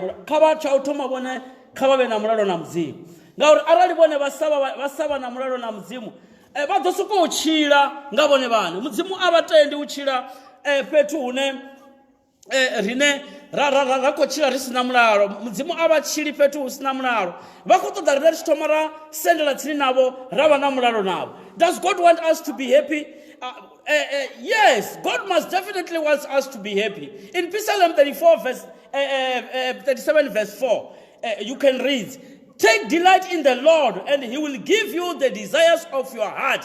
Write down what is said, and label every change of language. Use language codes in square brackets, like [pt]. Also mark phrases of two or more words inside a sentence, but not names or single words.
[ve] vha vhe na mulalo na mudzimu ngauri arali vhone vha sa vha na mulalo na mudzimu vha ḓo sokou tshila nga vhone vhaṋe mudzimu a vha tendi u tshila fhethu hune rine ra khou tshila ri si na mulalo mudzimu a vha tshili fhethu hu si na mulalo vha khou ṱoḓa rine ri tshi thoma ra sendela tsini navho ra vha na mulalo navho. [en] Does God want us to be happy? Yes, God must definitely want us to be happy. In Psalm 37 verse 4, you can read, take delight in the Lord and he will give you the desires of your heart.